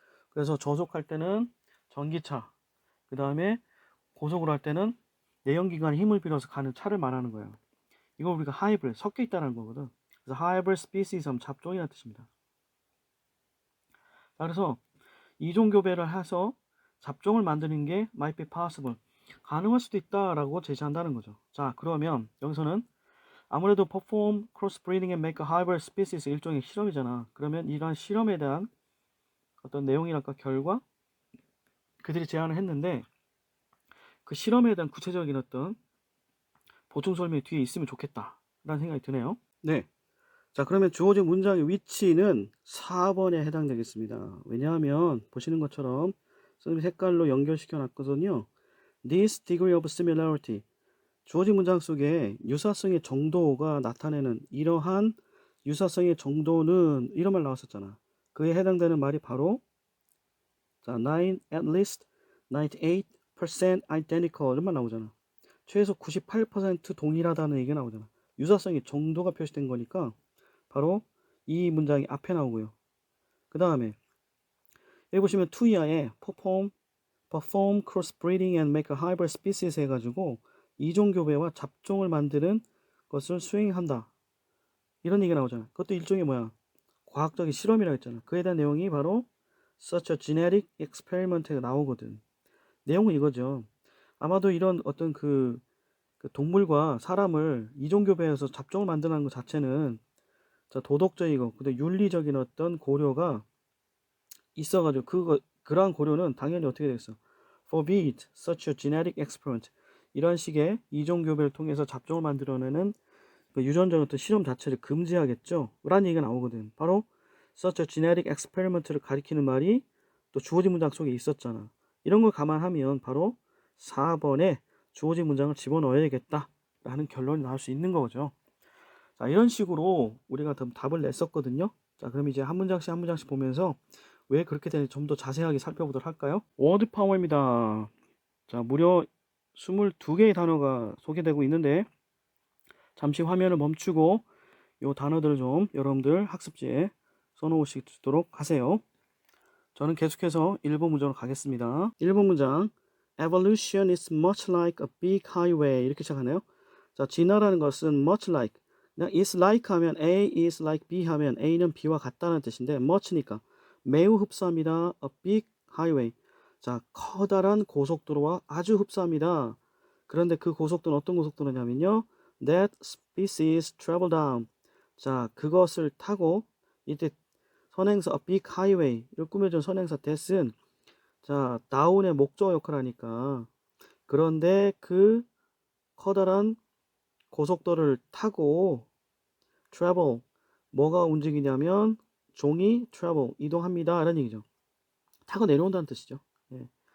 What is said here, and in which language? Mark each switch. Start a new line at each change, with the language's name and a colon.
Korean: 그래서 저속할 때는 전기차, 그 다음에 고속을 할 때는 내연기관의 힘을 빌어서 가는 차를 말하는 거예요. 이거 우리가 하이브리드, 섞여 있다는 거거든. 그래서 하이브리드 스피시스 하면 잡종이라는 뜻입니다. 자, 그래서 이종 교배를 해서 잡종을 만드는 게
English: might be possible,
Korean: 가능할 수도 있다라고 제시한다는 거죠. 자, 그러면 여기서는 아무래도
English: perform crossbreeding and make a hybrid species
Korean: 일종의 실험이잖아. 그러면 이러한 실험에 대한 어떤 내용이랄까 결과 그들이 제안을 했는데, 그 실험에 대한 구체적인 어떤 보충 설명이 뒤에 있으면 좋겠다라는 생각이 드네요. 네. 자, 그러면 주어진 문장의 위치는 4번에 해당되겠습니다. 왜냐하면 보시는 것처럼 선생님이 색깔로 연결시켜 놨거든요.
English: This degree of similarity.
Korean: 주어진 문장 속에 유사성의 정도가 나타내는 이러한 유사성의 정도는 이런 말 나왔었잖아. 그에 해당되는 말이 바로 자,
English: at least 98% identical
Korean: 이런 말 나오잖아. 최소 98% 동일하다는 얘기가 나오잖아. 유사성의 정도가 표시된 거니까 바로 이 문장이 앞에 나오고요. 그 다음에 여기 보시면 투이하에
English: perform crossbreeding and make a hybrid species
Korean: 해가지고 이종 교배와 잡종을 만드는 것을 수행한다. 이런 얘기가 나오잖아. 그것도 일종의 뭐야? 과학적인 실험이라고 했잖아. 그에 대한 내용이 바로
English: such a genetic experiment
Korean: 가 나오거든. 내용은 이거죠. 아마도 이런 어떤 그 동물과 사람을 이종교배해서 잡종을 만드는 것 자체는 자, 도덕적이고 근데 윤리적인 어떤 고려가 있어가지고 그러한 고려는 당연히 어떻게 되겠어?
English: Forbid such a genetic experiment.
Korean: 이런 식의 이종교배를 통해서 잡종을 만들어내는 그 유전적 어떤 실험 자체를 금지하겠죠. 라는 얘기가 나오거든. 바로
English: such a genetic experiment
Korean: 를 가리키는 말이 또 주어진 문장 속에 있었잖아. 이런 걸 감안하면 바로 4번에 주어진 문장을 집어넣어야겠다 라는 결론이 나올 수 있는 거죠. 자, 이런 식으로 우리가 답을 냈었거든요. 자, 그럼 이제 한 문장씩 한 문장씩 보면서 왜 그렇게 되는지 좀 더 자세하게 살펴보도록 할까요? 워드 파워입니다. 자, 무려 22개의 단어가 소개되고 있는데 잠시 화면을 멈추고 이 단어들을 좀 여러분들 학습지에 써놓으시도록 하세요. 저는 계속해서 1번 문장으로 가겠습니다. 1번 문장
English: Evolution is much like a big highway
Korean: 이렇게 시작하네요. 자, 진화라는 것은 much like, 그냥 is like 하면
English: A is like B
Korean: 하면 A는 B와 같다는 뜻인데 much니까 매우 흡사합니다.
English: A big highway.
Korean: 자, 커다란 고속도로와 아주 흡사합니다. 그런데 그 고속도로는 어떤 고속도로냐면요.
English: That species travel down.
Korean: 자, 그것을 타고 이때 선행사
English: a big highway
Korean: 를 꾸며준 선행사 that은 자, 다운의 목적 역할을 하니까 그런데 그 커다란 고속도로를 타고 travel 뭐가 움직이냐면 종이 travel 이동합니다. 이런 얘기죠. 타고 내려온다는 뜻이죠. 예.